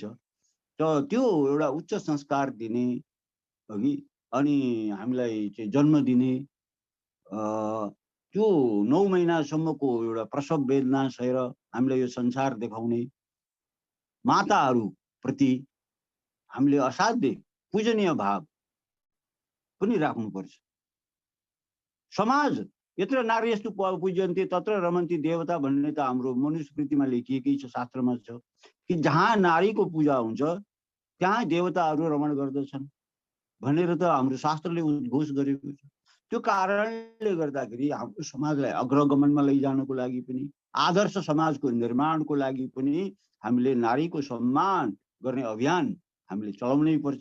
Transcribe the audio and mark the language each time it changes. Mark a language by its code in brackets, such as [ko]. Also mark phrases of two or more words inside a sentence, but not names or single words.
[ne] त त्यो एउटा उच्च संस्कार दिने अघि अनि हामीलाई चाहिँ जन्म दिने, त्यो 9 महिनासम्मको एउटा प्रसव वेदना सहेर हामीलाई यो संसार देखाउने माताहरूप्रति हामीले असाध्यै पूजनीय भाव पनि राख्नुपर्छ। समाज [sa] यत्र नार्यस्तु पूज्यन्ते तत्र रमन्ति देवता [ne] भन्ने त हाम्रो मनुस्मृतिमा लेखिएकै छ, शास्त्रमा छ कि जहाँ नारीको पूजा हुन्छ त्यहाँ देवताहरू रमण गर्दछन् भनेर त हाम्रो शास्त्रले उद्घोष गरेको छ। त्यो कारणले गर्दाखेरि हाम्रो समाजलाई अग्रगमनमा लैजानको लागि पनि, आदर्श समाजको निर्माणको लागि पनि हामीले नारीको सम्मान गर्ने अभियान हामीले चलाउनै पर्छ।